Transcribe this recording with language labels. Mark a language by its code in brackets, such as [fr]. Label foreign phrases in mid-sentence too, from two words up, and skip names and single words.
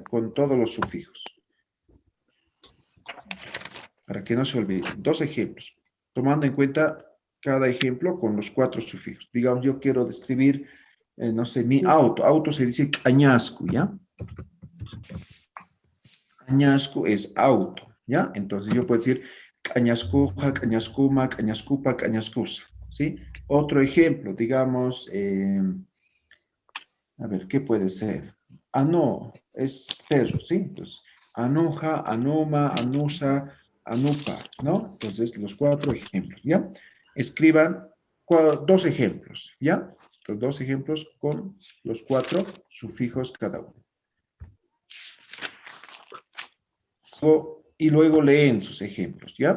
[es] Con todos los sufijos. Para que no se olviden. 2 ejemplos. Tomando en cuenta cada ejemplo con los 4 sufijos. Digamos, yo quiero describir, no sé, mi auto. Auto se dice cañasco, ¿ya? Cañasco es auto, ¿ya? Entonces yo puedo decir [ay] cañascuja, cañascuma, cañascupa, cañascusa, [es] ¿sí? Otro ejemplo, digamos, a ver, ¿qué puede ser? Ano es perro, ¿sí? Entonces, [ay] anuja, anuma, anusa, anupa, [es] ¿no? Entonces, los 4 ejemplos, ¿ya? Escriban 2 ejemplos, ¿ya? Los 2 ejemplos con los 4 sufijos cada uno. Y luego leen sus ejemplos, ¿ya?